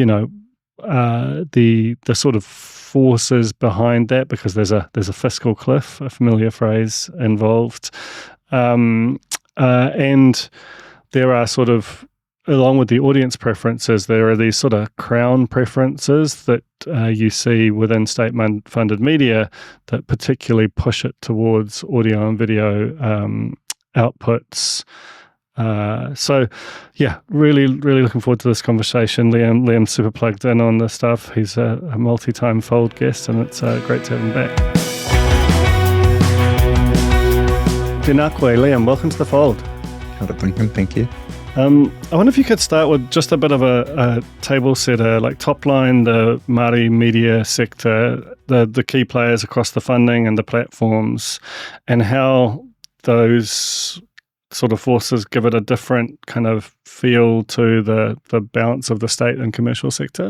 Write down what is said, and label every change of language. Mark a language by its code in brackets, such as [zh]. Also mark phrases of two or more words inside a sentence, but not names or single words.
[en] know the sort of forces behind that, because there's a fiscal cliff, a familiar phrase involved, and there are sort of, along with the audience preferences, there are these sort of crown preferences that you see within state-funded media that particularly push it towards audio and video outputs. So, yeah, really looking forward to this conversation. Liam's super plugged in on this stuff. He's a multi-time Fold guest, and it's great to have him back. [mi] Tēnā koe, Liam. [en] Welcome to the Fold. [mi] Kia ora, [en] Duncan. Thank you. I wonder if you could start with just a bit of a table setter, like top line, the Māori media sector, the key players across the funding and the platforms, and how those sort of forces give it a different kind of feel to the balance of the state and commercial sector.